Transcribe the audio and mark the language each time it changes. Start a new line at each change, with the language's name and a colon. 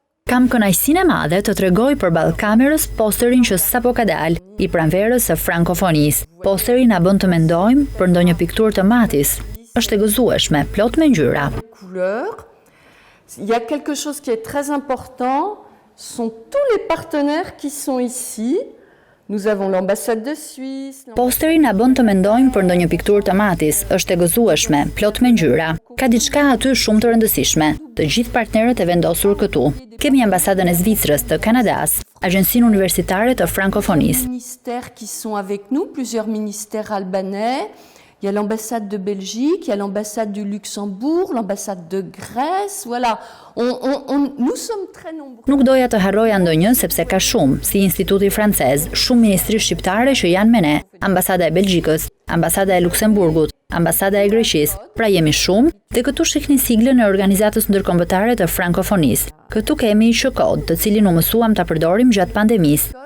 Albanian: Kam kënaqësinë e madhe të tregoj përballë kamerës posterin që sapo ka dalë i pranverës së frankofonisë. Posteri na bën të mendojmë për ndonjë pikturë të Matis. Është e gëzueshme, plot me ngjyra.
French: Couleurs. Il y a quelque chose qui est très important, sont tous les partenaires qui sont ici. Nous avons l'ambassade de Suisse.
Albanian: Posteri na bën të mendojmë për ndonjë pikturë të Matis. Është e gëzueshme, plot me ngjyra. Ka diçka aty shumë të rëndësishme. Të gjithë partnerët e vendosur këtu. Kemi ambasadën e Zvicrës, të Kanadas, Agjencinë Universitare të Frankofonisë.
French: Ministères qui sont avec nous, plusieurs ministères albanais. Il y a l'ambassade de Belgique, il y a l'ambassade du Luxembourg, l'ambassade de Grèce, voilà. Nous sommes très nombreux.
Albanian: Nuk doja të harroja ndonjë sepse ka shumë, si Instituti Francez, shumë ministri shqiptare që janë me ne, ambasada e Belgjikës, ambasada e Luksemburgut, ambasada e Greqisë. Pra jemi shumë dhe këtu shihni siglën e Organizatës Ndërkombëtare të Frankofonisë. Këtu kemi Q-kod, të cilin u mësuam ta përdorim gjatë pandemisë.